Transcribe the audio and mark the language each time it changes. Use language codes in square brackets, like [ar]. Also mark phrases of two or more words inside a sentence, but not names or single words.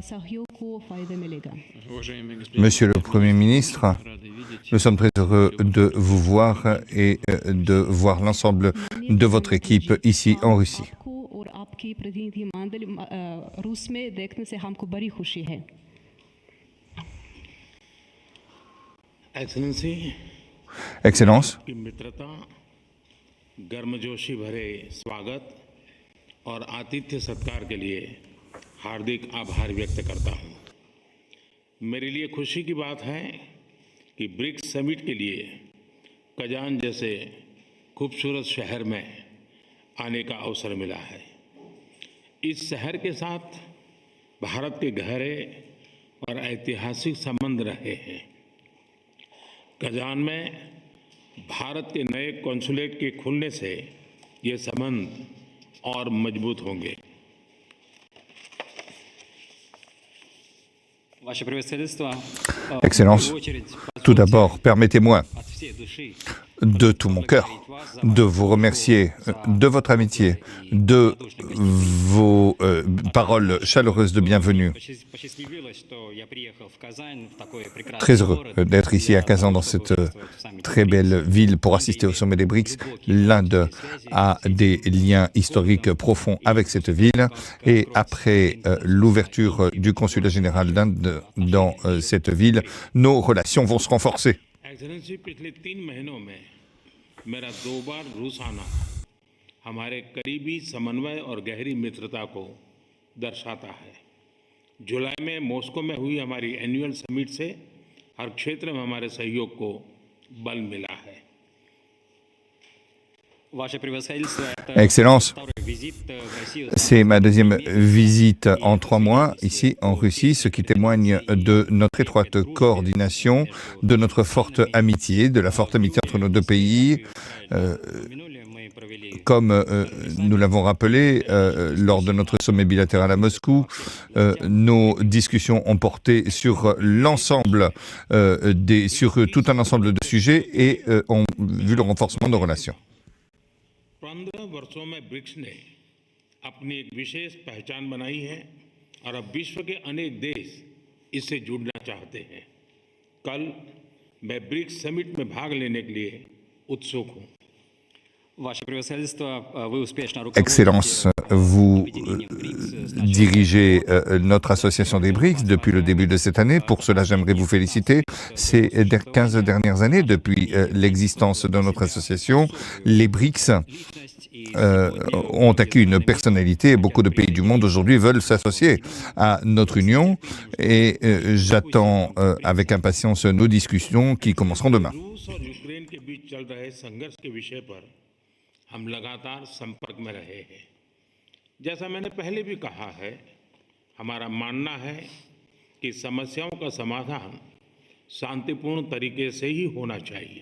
[fr] Monsieur le Premier ministre, nous sommes très heureux de vous voir et de voir l'ensemble de votre équipe ici en Russie. Excellence, [hi] गर्मजोशी भरे स्वागत और आतिथ्य सत्कार के लिए हार्दिक आभार व्यक्त करता हूं। मेरे लिए खुशी की बात है कि ब्रिक्स समिट के लिए कजान जैसे खूबसूरत शहर में आने का अवसर मिला है। इस शहर के साथ भारत के गहरे और ऐतिहासिक संबंध रहे हैं। कजान में भारत के नए कॉन्सुलेट के खुलने से ये संबंध और मजबूत होंगे। [fr] Excellences, tout d'abord, permettez-moi de tout mon cœur de vous remercier de votre amitié, de vos paroles chaleureuses de bienvenue. Très heureux d'être ici à Kazan, dans cette très belle ville, pour assister au sommet des BRICS. L'Inde a des liens historiques profonds avec cette ville, et après l'ouverture du consulat général d'Inde dans cette ville, nos relations vont se renforcer. [hi] एक्सेलेंसी पिछले 3 महीनों में मेरा 2 बार रूस आना हमारे करीबी समन्वय और गहरी मित्रता को दर्शाता है। जुलाई में मॉस्को में हुई हमारी एनुअल समिट से हर क्षेत्र में हमारे सहयोग को बल मिला है। [fr] Excellences, c'est ma deuxième visite en 3 mois ici en Russie, ce qui témoigne de notre étroite coordination, de notre forte amitié, de la forte amitié entre nos deux pays. Comme nous l'avons rappelé lors de notre sommet bilatéral à Moscou, nos discussions ont porté sur l'ensemble sur tout un ensemble de sujets et ont vu le renforcement de nos relations. [hi] 15 वर्षों में ब्रिक्स ने अपनी एक विशेष पहचान बनाई है और अब विश्व के अनेक देश इससे जुड़ना चाहते हैं। कल मैं ब्रिक्स समिट में भाग लेने के लिए उत्सुक हूं। [fr] Excellences, vous dirigez notre association des BRICS depuis le début de cette année. Pour cela, j'aimerais vous féliciter. Ces 15 dernières années, depuis l'existence de notre association, les BRICS ont acquis une personnalité. Beaucoup de pays du monde aujourd'hui veulent s'associer à notre union et j'attends avec impatience nos discussions qui commenceront demain. [hi] हम लगातार संपर्क में रहे हैं। जैसा मैंने पहले भी कहा है, हमारा मानना है कि समस्याओं का समाधान शांतिपूर्ण तरीके से ही होना चाहिए।